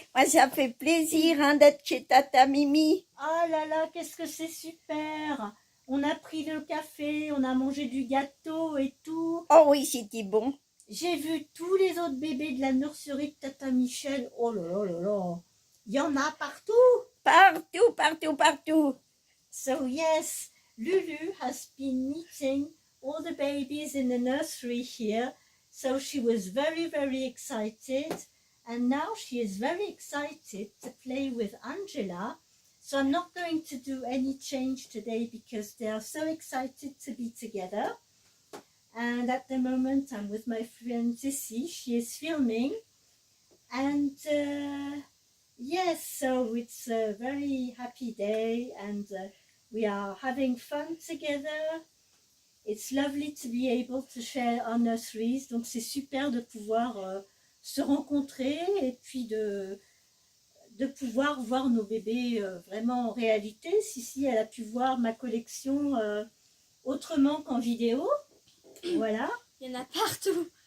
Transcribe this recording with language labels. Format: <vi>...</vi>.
<fr>Moi ça fait plaisir hein, d'être chez Tata Mimi. Ah là là, qu'est-ce que c'est super. On a pris le café, on a mangé du gâteau et tout. Oh oui, c'était bon. J'ai vu tous les autres bébés de la nurserie de Tata Michel. Oh là là là là. Il y en a partout. Partout, partout, partout.</fr> <en>So yes, Lulu has been meeting all the babies in the nursery here. So she was very, very excited. And now she is very excited to play with Angela. So I'm not going to do any change today because they are so excited to be together. And at the moment I'm with my friend Sissy. She is filming. And yes, so it's a very happy day and we are having fun together. It's lovely to be able to share our nurseries.</en> <fr>Donc c'est super de pouvoir se rencontrer et puis de pouvoir voir nos bébés vraiment en réalité. Sissi, elle a pu voir ma collection autrement qu'en vidéo. Voilà. Il y en a partout.</fr>